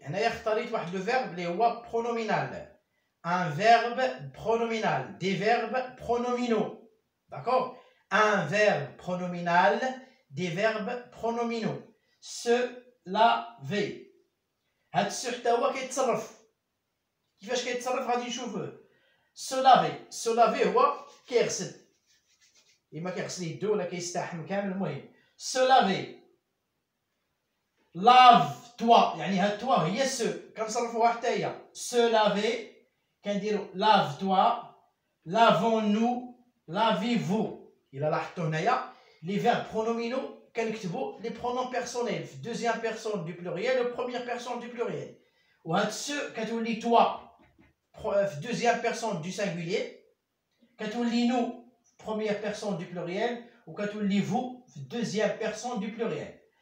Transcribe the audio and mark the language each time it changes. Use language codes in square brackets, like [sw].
[ar] هنا يختلط واحد [fr] le verbe [ar] اللي هو pronominal. [fr] Un verbe pronominal. Des verbes pronominaux. D'accord? Un verbe pronominal. Des verbes pronominaux. Se laver. [ar] هاد السو حتى هو كيتصرف. كيفاش كيتصرف غادي نشوفوه. [fr] Se laver. Se laver [ar] هو كيغسل. إما كيغسل يدو ولا كيستحم كامل المهم. [fr] Se laver. lave-toi [ar] يعني هاد توا هي سو كنصرفوها حتى هي. [fr] Se laver [ar] كنديرو [fr] lave-toi, lavons-nous, lavez-vous. [ar] إلا لاحظتوا هنايا [fr] les verbes pronominaux [ar] كنكتبوا [fr] les pronoms personnels في deuxième personne du pluriel ou première personne du pluriel. [ar] وهاد سو كتولي [fr] toi في deuxième personne du singulier, [ar] كتولي [fr] nous première personne du pluriel ou كتولي vous في deuxième personne du pluriel.